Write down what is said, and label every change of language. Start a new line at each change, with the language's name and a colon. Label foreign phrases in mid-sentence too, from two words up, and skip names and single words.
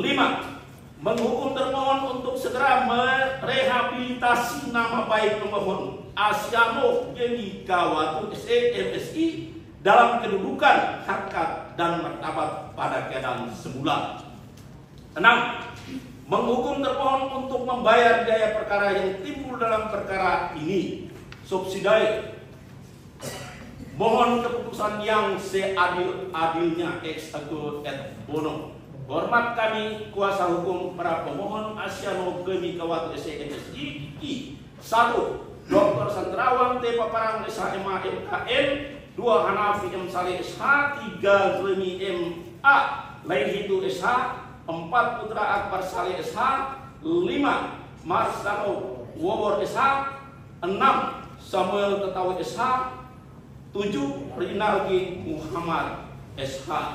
Indonesian: Menghukum termohon untuk segera merehabilitasi nama baik pemohon Asiano Geni Kawatu SEMSI dalam kedudukan, harkat, dan martabat pada keadaan semula. 6. Menghukum termohon untuk membayar biaya perkara yang timbul dalam perkara ini. Subsidiary. Mohon keputusan yang seadil-adilnya
Latin: ex aequo et bono.
Indonesian: Hormat kami kuasa hukum para pemohon Asiano Geni Kawatu SEMSI 1. Dr. Sandrawang T. Paparang SHMA MKN. 2. Hanafi M. Saleh SH. 3. Zulmi M. A. Lain Hindu SH. 4. Putra Akbar Saleh SH. 5. Marsano Wobor SH. 6. Samuel Tetawi SH. 7. Rinaldi Muhammad SH.